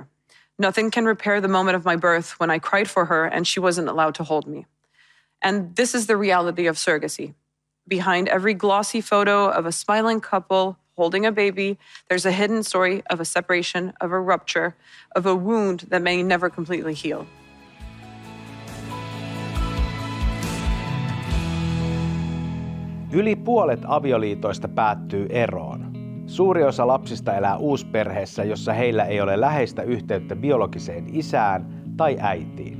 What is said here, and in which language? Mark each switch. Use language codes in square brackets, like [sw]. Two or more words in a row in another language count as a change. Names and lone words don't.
[en] Nothing can repair the moment of my birth when I cried for her and she wasn't allowed to hold me. And this is the reality of surrogacy. Behind every glossy photo of a smiling couple holding a baby, there's a hidden story of a separation, of a rupture, of a wound that may never completely heal. [fi] Yli puolet avioliitoista päättyy eroon. Suuri osa lapsista elää uusperheessä, jossa heillä ei ole läheistä yhteyttä biologiseen isään tai äitiin.